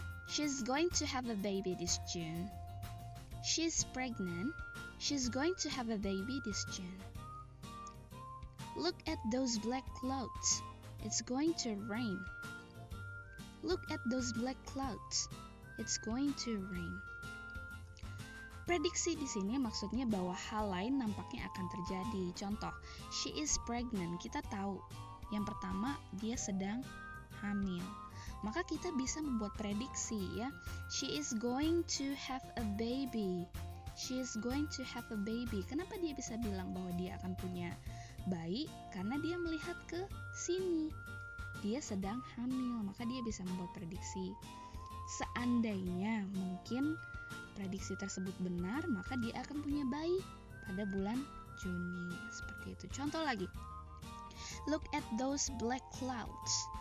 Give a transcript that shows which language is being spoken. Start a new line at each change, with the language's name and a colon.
English: She's going to have a baby this June. She's pregnant. She's going to have a baby this June. Look at those black clouds. It's going to rain. Look at those black clouds. It's going to rain.
Indonesian: Prediksi di sini maksudnya bahwa hal lain nampaknya akan terjadi. Contoh,
English: she is pregnant.
Indonesian: Kita tahu yang pertama dia sedang hamil. Maka kita bisa membuat prediksi ya.
English: She is going to have a baby. She is going to have a baby.
Indonesian: Kenapa dia bisa bilang bahwa dia akan punya bayi? Karena dia melihat ke sini. Dia sedang hamil, maka dia bisa membuat prediksi. Seandainya mungkin prediksi tersebut benar, maka dia akan punya bayi pada bulan Juni. Seperti itu. Contoh lagi.
English: Look at those black clouds.